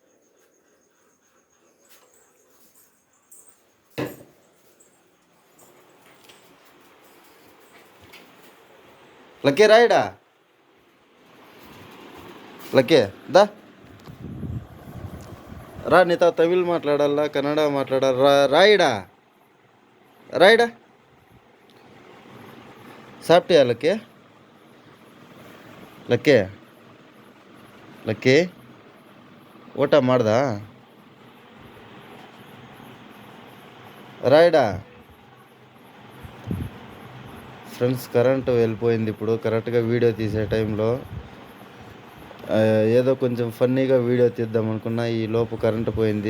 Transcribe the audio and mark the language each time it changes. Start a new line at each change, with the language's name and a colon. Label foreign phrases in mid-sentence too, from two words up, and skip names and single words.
Telugu: లక్కీ రాయడా, లక్కీ దా రా, నీతో తమిళ్ మాట్లాడాలా కన్నడ మాట్లాడాలా, రాయడా రాయడా.
Kannada: సాప్టియా లక్కీ లక్కీ ಲಕ್ಕಿ ಊಟ ಮಾಡ್ದಾ రాయడా.
Telugu: ఫ్రెండ్స్ కరెంటు వెళ్ళిపోయింది. ఇప్పుడు కరెక్ట్గా వీడియో తీసే టైంలో ఏదో కొంచెం ఫన్నీగా వీడియో తీద్దాం అనుకున్నా, ఈ లోపు కరెంటు పోయింది.